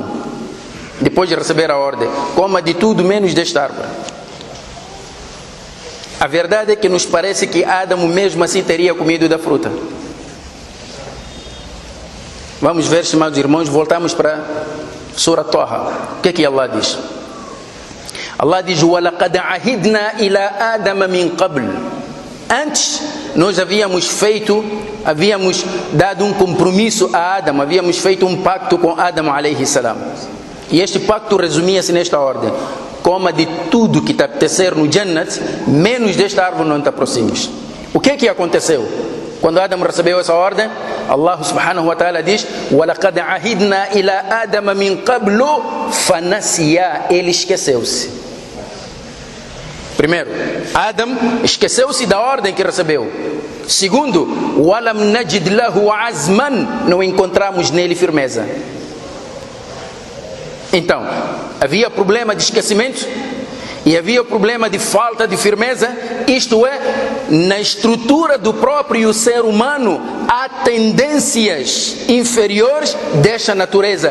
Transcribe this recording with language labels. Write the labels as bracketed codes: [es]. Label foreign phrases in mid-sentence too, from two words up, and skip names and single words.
[pt] Depois de receber a ordem: coma de tudo menos desta árvore. A verdade é que nos parece que Adão mesmo assim teria comido da fruta. Vamos ver, estimados irmãos, voltamos para Surah Taha. O que é que Allah diz? Allah diz: [ar] وَلَقَدْ عَهِدْنَا إِلَىٰ آدَمَ مِنْ قَبْلِ. [pt] Antes, nós havíamos dado um compromisso a Adão, havíamos feito um pacto com Adão [ar] عليه السلام. [pt] E este pacto resumia-se nesta ordem: coma de tudo que te apetecer no Jannat, menos desta árvore não te aproximes. O que é que aconteceu? Quando Adão recebeu essa ordem, Allah [ar] سبحانه وتعالى [pt] diz: [ar] وَلَقَدْ عَهِدْنَا إِلَىٰ آدَمَ مِنْ قَبْلُ فَنَسِيَا. [pt] Ele esqueceu-se. Primeiro, Adão esqueceu-se da ordem que recebeu. Segundo, [ar] وَلَمْ نَجِدْ لَهُ عَزْمًا. [pt] Não encontramos nele firmeza. Então, havia problema de esquecimento e havia problema de falta de firmeza. Isto é, na estrutura do próprio ser humano há tendências inferiores desta natureza.